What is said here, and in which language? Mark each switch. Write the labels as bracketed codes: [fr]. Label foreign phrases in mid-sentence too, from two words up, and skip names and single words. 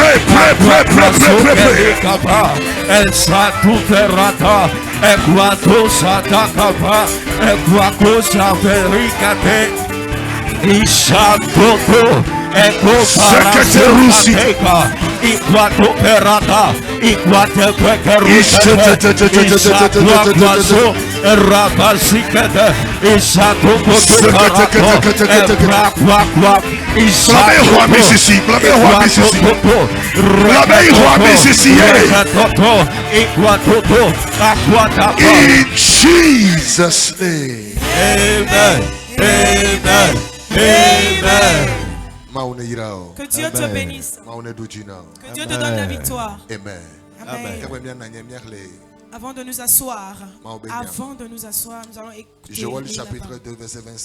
[en] pray esatuterata ekwato satakapa ekwako saperikate ishatoto Seketeruka, Iquato Perata, Iquate Pekerusa, Isaquaso, Rabasicata, Isato in Jesus' name. Amen. Amen. Amen. [fr] Que Dieu te bénisse. Que Dieu te donne la victoire. Amen. Amen. Avant de nous asseoir, nous allons écouter. Joël chapitre 2, verset 25.